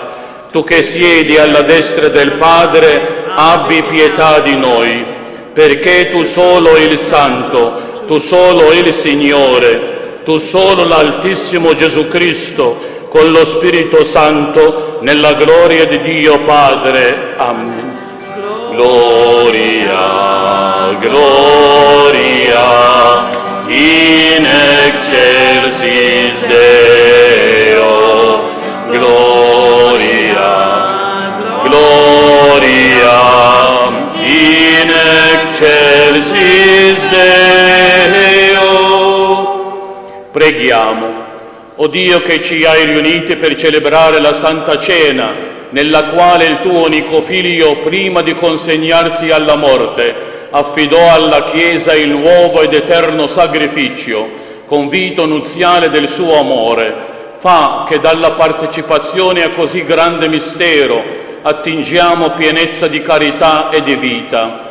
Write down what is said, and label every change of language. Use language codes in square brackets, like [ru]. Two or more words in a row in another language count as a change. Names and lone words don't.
[it] Tu che siedi alla destra del Padre, abbi pietà di noi, perché tu solo il Santo, tu solo il Signore, tu solo l'Altissimo Gesù Cristo, con lo Spirito Santo, nella gloria di Dio Padre. Amen. [la] Gloria, gloria, in excelsis Deo. Gloria, gloria, in excelsis Deo. [it] Preghiamo. O Dio che ci hai riuniti per celebrare la Santa Cena, nella quale il tuo unico Figlio, prima di consegnarsi alla morte, affidò alla Chiesa il nuovo ed eterno sacrificio, convito nuziale del suo amore, fa che dalla partecipazione a così grande mistero attingiamo pienezza di carità e di vita.